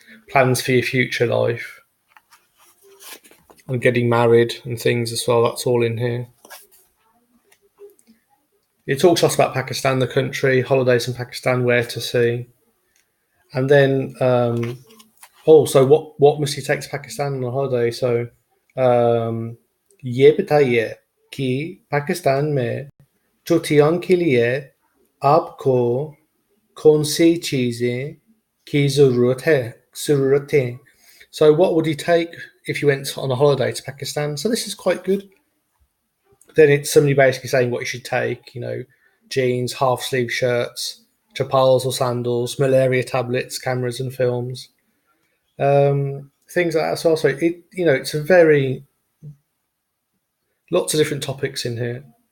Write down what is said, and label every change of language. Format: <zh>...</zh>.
<en>Plans for your future life and getting married and things as well. That's all in here. It talks to us about Pakistan, the country, holidays in Pakistan, where to see, and then also what must you take to Pakistan on a holiday?</en> <hi>So ये बताइए कि पाकिस्तान में छुट्टियों के लिए आपको कौन सी चीजें की जरूरत है.</hi> <en>So what would you take if you went on a holiday to Pakistan? So this is quite good. Then it's somebody basically saying what you should take, jeans, half sleeve shirts, chappals or sandals, malaria tablets, cameras and films, things like that. So also, it's a very lots of different topics in here.</en>